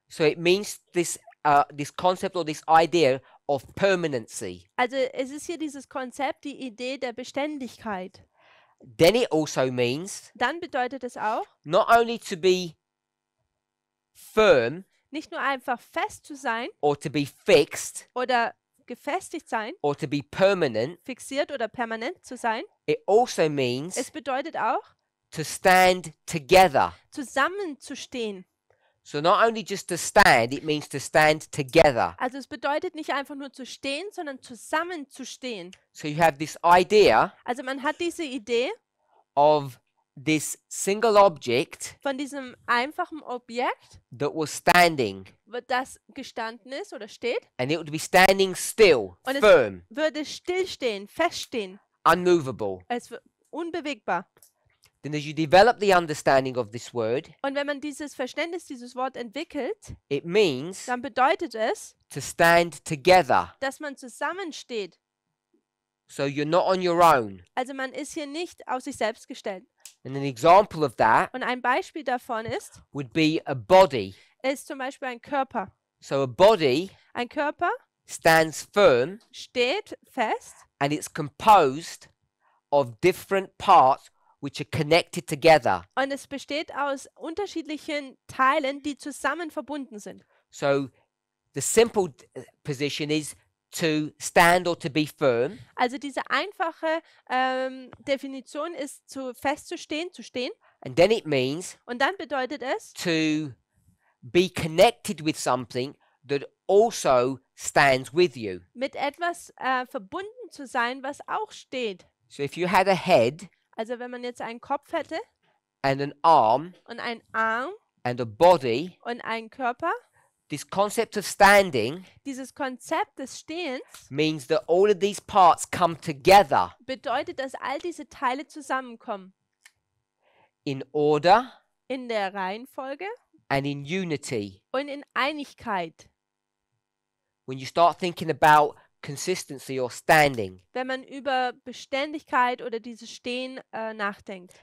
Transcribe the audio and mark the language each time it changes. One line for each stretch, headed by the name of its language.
English: So it means this concept or this idea of permanency.
German: Also es ist hier dieses Konzept, die Idee der Beständigkeit.
English: Then it also means
German: Dann bedeutet es auch,
English: not only to be firm
German: nicht nur einfach fest zu sein
English: or to be fixed
German: oder gefestigt sein,
English: or to be permanent,
German: fixiert oder permanent zu sein.
English: it also means
German: Es bedeutet auch,
English: to stand together.
German: zusammenzustehen.
English: So not only just to stand, it means to stand together.
German: Also es bedeutet nicht einfach nur zu stehen, sondern zusammenzustehen.
English: So you have this idea
German: Also man hat diese Idee
English: of this single object
German: von diesem einfachen Objekt,
English: that was standing,
German: das gestanden ist oder steht,
English: and it would be standing still,
German: Und es-
English: firm,
German: würde stillstehen, feststehen.
English: unmovable.
German: Es wird unbewegbar.
English: Then as you develop the understanding of this word,
German: Und wenn man dieses Verständnis, dieses Wort entwickelt,
English: it means
German: dann bedeutet es,
English: to stand together.
German: dass man zusammensteht.
English: So you're not on your own.
German: Also man ist hier nicht auf sich selbst gestellt.
English: And an example of that
German: Und ein Beispiel davon
English: would be a body.
German: ist zum Beispiel ein Körper.
English: So a body
German: Ein Körper
English: stands firm
German: steht fest
English: and it's composed of different parts which are connected together.
German: und es besteht aus unterschiedlichen Teilen, die zusammen verbunden sind.
English: So the simple position is to stand or to be firm.
German: Also diese einfache Definition ist festzustehen, zu stehen.
English: And then it means
German: Und dann bedeutet es,
English: to be connected with something that also stands with you.
German: mit etwas verbunden zu sein, was auch steht.
English: So if you had a head
German: Also wenn man jetzt einen Kopf hätte
English: and an arm
German: und einen Arm
English: and a body,
German: und einen Körper,
English: this concept of standing
German: dieses Konzept des Stehens
English: means that all of these parts come together
German: bedeutet, dass all diese Teile zusammenkommen.
English: in order
German: In der Reihenfolge
English: and in unity.
German: und in Einigkeit.
English: When you start thinking about consistency or standing,
German: Wenn man über Beständigkeit oder dieses Stehen nachdenkt.